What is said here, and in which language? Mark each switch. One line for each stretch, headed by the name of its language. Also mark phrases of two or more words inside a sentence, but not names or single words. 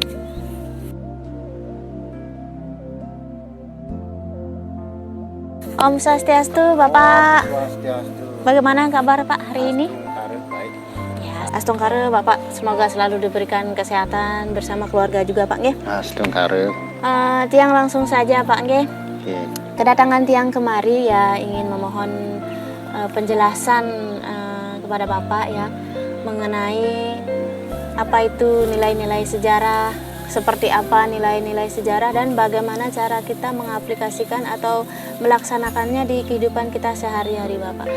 Balinese: Om Swastiastu, Bapak.
Indonesian: Bagaimana kabar Pak hari ini? Astungkare Bapak, semoga selalu diberikan kesehatan bersama keluarga juga Pak nggih. Astungkare. Tiang langsung saja Pak nggih. Okay. Kedatangan tiang kemari ya ingin memohon penjelasan kepada Bapak ya mengenai apa itu nilai-nilai sejarah, seperti apa nilai-nilai sejarah dan bagaimana cara kita mengaplikasikan atau melaksanakannya di kehidupan kita sehari-hari Bapak.